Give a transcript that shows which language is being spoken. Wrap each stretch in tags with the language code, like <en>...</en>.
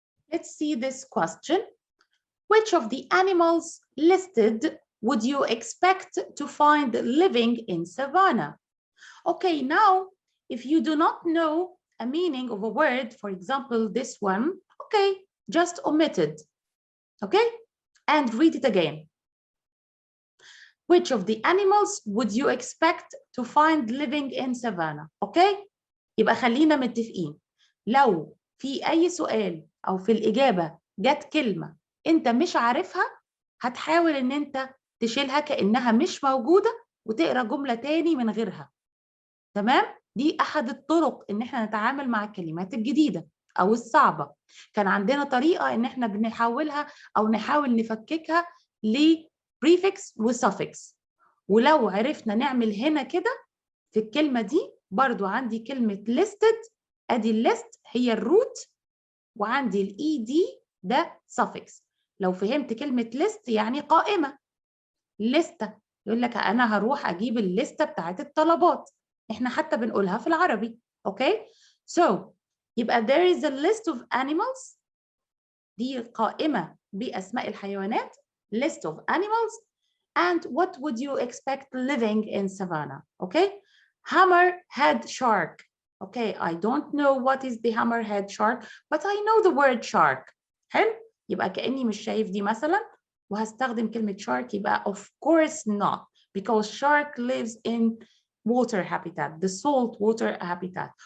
<en>Let's see this question. Which of the animals listed would you expect to find living in savanna? Okay, now, if you do not know a meaning of a word, for example, this one, okay, just omitted, okay? And read it again. Which of the animals would you expect to find living in savannah?</en> <ar>Okay? يبقى خلينا متفقين. لو في أي سؤال أو في الإجابة جت كلمة أنت مش عارفها، هتحاول إن أنت تشيلها كأنها مش موجودة وتقرأ جملة تاني من غيرها. تمام؟ دي أحد الطرق إن إحنا نتعامل مع الكلمات الجديدة أو الصعبة. كان عندنا طريقة إن إحنا بنحولها أو نحاول نفككها لبريفكس وسفكس. ولو عرفنا نعمل هنا كده في الكلمة دي، برضو عندي كلمة listed، أدي الليست هي الروت، وعندي الإي دي ده suffix. لو فهمت كلمة list يعني قائمة، لستة، يقول لك أنا هروح أجيب الليستة بتاعت الطلبات، إحنا حتى بنقولها في العربي، أوكي؟ So يبقى</ar> <en>there is a list of animals،</en> <ar>دي قائمة بأسماء الحيوانات، list of animals.</ar> <en>And what would you expect living in savannah? Okay, hammerhead shark. Okay, I don't know what is the hammerhead shark, but I know the word shark.</en> <ar>حلو؟ يبقى كأني مش شايف دي مثلا وهستخدم كلمة</ar> <en>shark، يبقى of course not, because shark lives in water habitat, the salt water habitat.</en>